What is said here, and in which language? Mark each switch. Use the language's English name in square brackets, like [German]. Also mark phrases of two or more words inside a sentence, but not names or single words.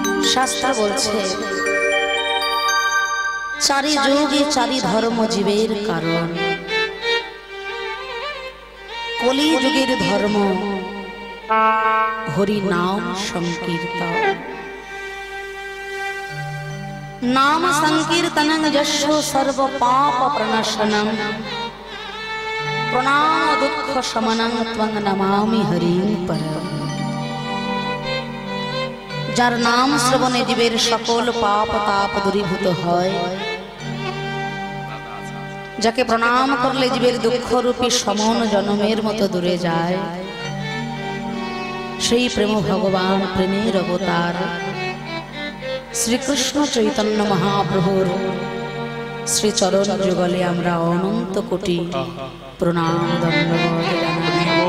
[Bangla] শাস্ত্র বলছে চারি যুগে চারি ধর্ম জীবের কারণ, কলি যুগের ধর্ম হরি নাম সংকীর্তন। [Sanskrit] नाम संकीर्तनं यशो सर्व पाप प्रणाशनं प्रणाम दुख शमनं त्वं नमामि हरिं परम। [Bangla] যার নাম শ্রবণে জীবের সকল পাপ তাপ দূরীভূত হয়, যাকে প্রণাম করলে জীবের দুঃখরূপী সমন জনমের মতো দূরে যায়, সেই প্রেম ভগবান প্রেমের অবতার শ্রীকৃষ্ণ চৈতন্য মহাপ্রভুর শ্রীচরণ যুগলে আমরা অনন্ত কোটি প্রণাম দণ্ডবৎ জানাই।